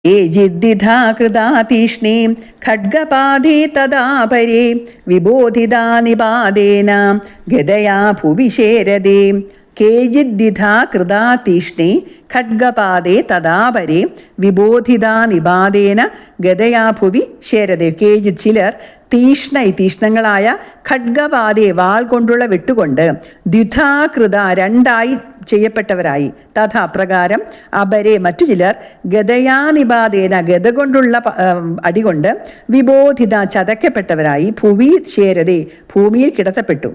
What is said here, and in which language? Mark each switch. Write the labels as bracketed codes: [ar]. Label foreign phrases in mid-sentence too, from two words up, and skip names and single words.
[sa] ये जिद्दिधा कृता तीक्ष्णे खड्गपादे तदा परे विबोधिता निपादेन गदया भुवि शेरदे केचिद्दिधा कृता तीक्ष्णे खड्गपादे तदा परे विबोधिता निपादेन ഗതയാ ഭുവി ശേരതെ [ml] കേജിത് ചിലർ തീക്ഷ്ണങ്ങളായ ഖഡ്ഗപാതെ വാൾ കൊണ്ടുള്ള വെട്ടുകൊണ്ട് ദ്വിധാകൃത രണ്ടായി ചെയ്യപ്പെട്ടവരായി തഥാ പ്രകാരം അപരെ മറ്റു ചിലർ ഗതയാനിപാതേന ഗത കൊണ്ടുള്ള അടികൊണ്ട് വിബോധിത ചതയ്ക്കപ്പെട്ടവരായി [sa] ഭുവി ശേരതെ [ml] ഭൂമിയിൽ കിടത്തപ്പെട്ടു.